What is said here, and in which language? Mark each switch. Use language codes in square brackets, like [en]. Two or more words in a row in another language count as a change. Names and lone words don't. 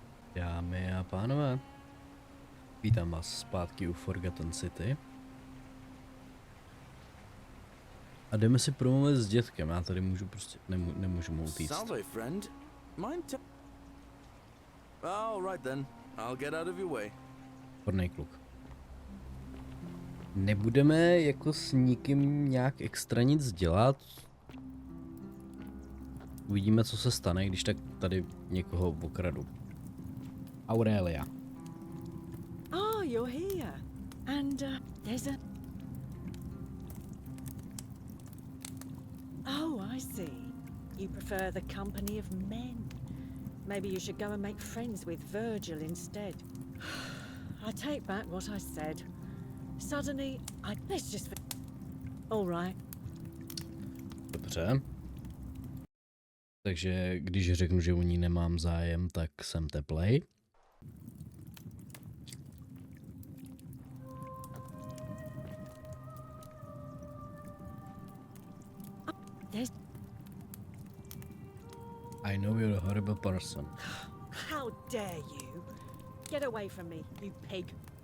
[cs] Dámy a pánové, vítám vás zpátky u Forgotten City. A jdeme si promluvit s dětkem, já tady můžu prostě, nemůžu mu utíct. [en] Salve, friend. Mind all right then. I'll get out of your way. [cs] Hodnej kluk. Nebudeme jako s nikým nějak extra nic dělat. Uvidíme, co se stane, když tak tady někoho okradu. Aurelia. [en] Oh, you're here. And there's a... Oh, I see. You prefer the company of men. Maybe you should go and make friends with Virgil instead. I take back what I said. Suddenly, let's just... All right. [cs] Dobře. Takže když řeknu, že u ní nemám zájem, tak jsem teplej. [en] I know you're a horrible person. How dare you? Get away from me, you pig.